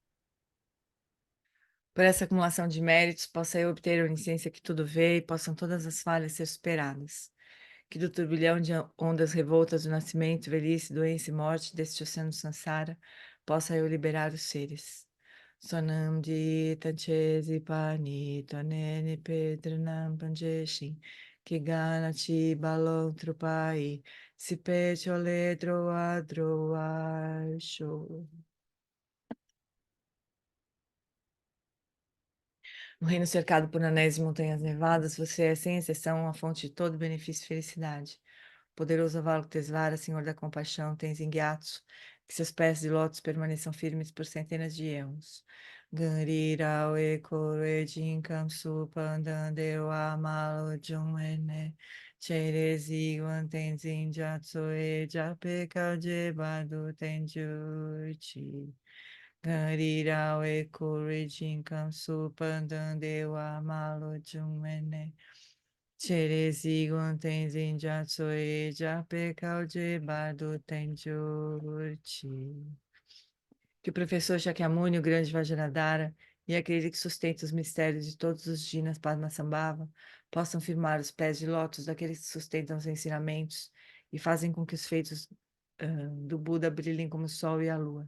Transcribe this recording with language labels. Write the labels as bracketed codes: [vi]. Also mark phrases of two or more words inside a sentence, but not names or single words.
[pt] Por essa acumulação de méritos, possa eu obter a onisciência que tudo vê e possam todas as falhas ser superadas. Que do turbilhão de ondas revoltas do nascimento, velhice, doença e morte deste oceano sansara, possa eu liberar os seres. Sonam de tanchesi pani tonene pedranam panjeshin, que gana ti balon trupai, se pecho letro adro acho. No reino cercado por anéis e montanhas nevadas, você é, sem exceção, a fonte de todo benefício e felicidade. Poderoso Avalokitesvara, Senhor da compaixão, Tenzin Gyatso, que seus pés de lótus permaneçam firmes por centenas de anos. Ganrira Oeko Rejin Kamsu Pandandeu Amalo Jumene Cherezi Wan Tenzin Gyatso E Japeka Jebadu Tenjuchi. Ganrira Oeko Rejin Kamsu Pandandeu Amalo Jumene Cherezi Tenzin Jatsui Jape Kauji Badu Tenjurti. Que o professor Shakyamuni, o grande Vajradhara, e aquele que sustenta os mistérios de todos os Jinas Padmasambhava possam firmar os pés de lótus daqueles que sustentam os ensinamentos e fazem com que os feitos do Buda brilhem como o sol e a lua.